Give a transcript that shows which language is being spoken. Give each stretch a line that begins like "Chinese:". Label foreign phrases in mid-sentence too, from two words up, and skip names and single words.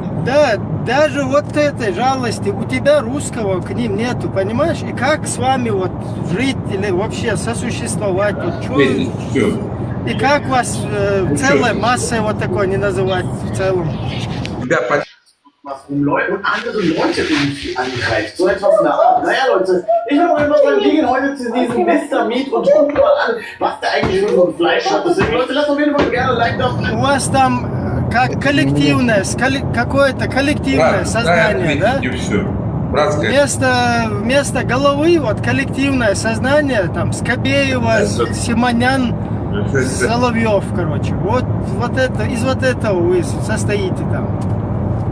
Russian: Да, даже вот этой жалости у тебя русского к ним нету, понимаешь? И как с вами вот жить или вообще сосуществовать? Вот, чё- Всё. и как вас целой массой вот такой не называть в целом? Тебя
German: und andere Leute irgendwie angreift. So etwas in der Art. Naja, Leute, ich habe einfach mal liegen heute zu diesem Mr. Meat und guck mal an, was der eigentlich für so ein Fleisch hat. Deswegen, Leute, lasst auf jeden Fall gerne ein Like da.
Russian: У вас там как коллективное, какое-то коллективное сознание, да? И все. Братское. Вместо головы вот коллективное сознание, там, Скобеева, Симонян, Соловьев, короче. Вот это, из вот этого вы состоите там.